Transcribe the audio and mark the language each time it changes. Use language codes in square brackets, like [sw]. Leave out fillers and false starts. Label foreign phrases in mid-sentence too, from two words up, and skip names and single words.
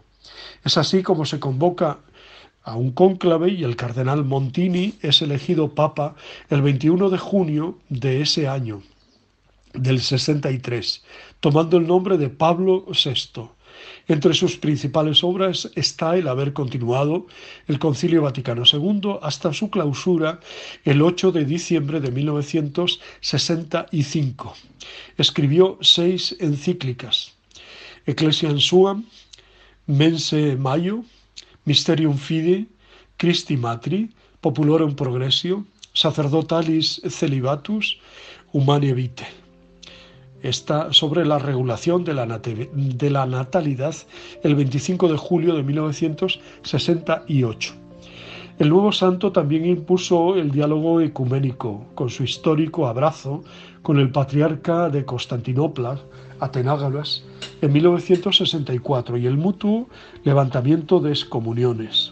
[es] Es así como se convoca a un cónclave y el cardenal Montini es elegido papa el 21 de junio de ese año, del 63, tomando el nombre de Pablo VI. Entre sus principales obras está el haber continuado el Concilio Vaticano II hasta su clausura el 8 de diciembre de 1965. Escribió 6 encíclicas: Ecclesiam Suam, Mense Maio, Mysterium Fidei, Christi Matri, Populorum Progressio, Sacerdotalis Celibatus, Humane Vitae. Está sobre la regulación de la natalidad el 25 de julio de 1968. El nuevo santo también impulsó el diálogo ecuménico, con su histórico abrazo con el patriarca de Constantinopla, Atenágoras, en 1964, y el mutuo levantamiento de excomuniones.